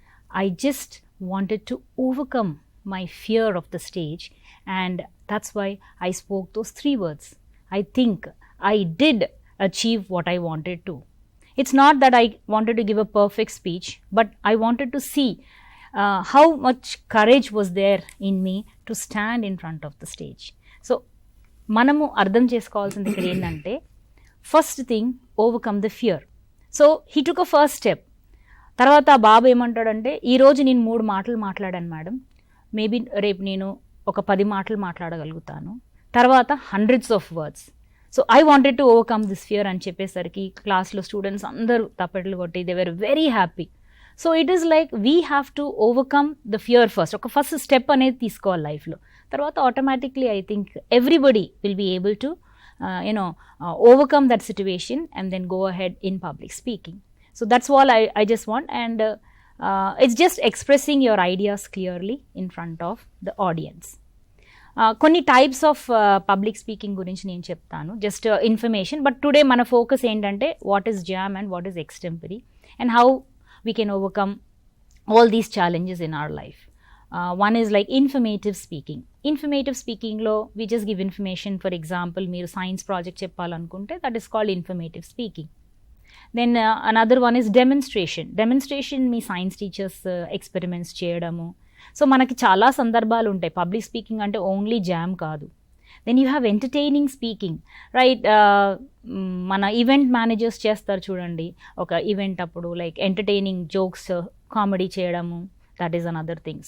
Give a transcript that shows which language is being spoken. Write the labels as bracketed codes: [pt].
[en] I just wanted to overcome my fear of the stage, and that's why I spoke those 3 words. I think I did achieve what I wanted to. It's not that I wanted to give a perfect speech, but I wanted to see how much courage was there in me to stand in front of the stage." [te] So మనము అర్థం చేసుకోవాల్సింది ఇక్కడ ఏంటంటే, [en] First thing overcome the fear. So he took a first step. [te] తర్వాత ఆ బాబు ఏమంటాడంటే, ఈరోజు నేను 3 మాటలు మాట్లాడాను మేడం, మేబీ రేపు నేను ఒక 10 మాటలు మాట్లాడగలుగుతాను, తర్వాత [en] Hundreds of words. So I wanted to overcome this fear [te] అని చెప్పేసరికి క్లాస్లో స్టూడెంట్స్ అందరూ తప్పెట్లు కొట్టి [en] They were very happy. So it is like we have to overcome the fear first. [te] ఒక ఫస్ట్ స్టెప్ అనేది తీసుకోవాలి లైఫ్లో. [en] తర్వాత automatically I think everybody will be able to overcome that situation and then go ahead in public speaking. So that's all I just want, and it's just expressing your ideas clearly in front of the audience. [te] కొన్ని types of public speaking గురించి నేను చెప్తాను, just information. [en] but today [te] మన focus ఏంటంటే [en] What is JAM and what is extempore and how we can overcome all these challenges in our life. One is like informative speaking. Informative speaking lo we just give information. For example, [te] meer science project cheppalanukunte, [en] that is called informative speaking. Then another one is demonstration. [te] Demonstration మీ science teachers experiments చేయడము. So మనకి చాలా సందర్భాలు ఉంటాయి. Public speaking అంటే only jam కాదు. [en] Then you have entertaining speaking, right? [te] మన event managers చేస్తారు చూడండి, ఒక ఈవెంట్ అప్పుడు [en] like entertaining jokes, [te] కామెడీ చేయడము, [en] That is another thing.